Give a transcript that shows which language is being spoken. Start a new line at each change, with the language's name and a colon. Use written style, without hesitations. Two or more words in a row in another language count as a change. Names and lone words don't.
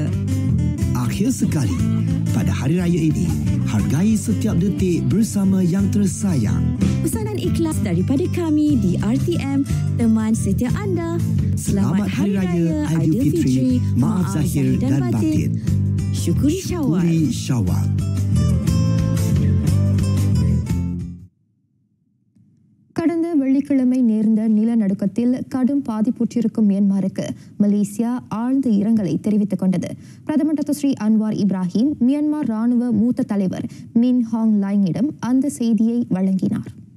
Malay: Akhir sekali, pada hari raya ini, hargai setiap detik bersama yang tersayang. Pesanan ikhlas daripada kami di RTM, teman setia anda. Selamat Hari Raya Aidilfitri, maaf zahir dan batin. Syukuri Syawal. Syukuri Syawal.
Tamil: கடந்த வெள்ளிக்கிழமை நேர்ந்த நிலநடுக்கத்தில் கடும் பாதிப்புற்றிருக்கும் மியான்மருக்கு மலேசியா ஆழ்ந்த இரங்கலை தெரிவித்துக் கொண்டது. பிரதமர் டாக்டர் ஸ்ரீ அன்வார் இப்ராஹிம் மியான்மர் ராணுவ மூத்த தலைவர் மின் ஹாங் லாயிங்கிடம் அந்த செய்தியை வழங்கினார்.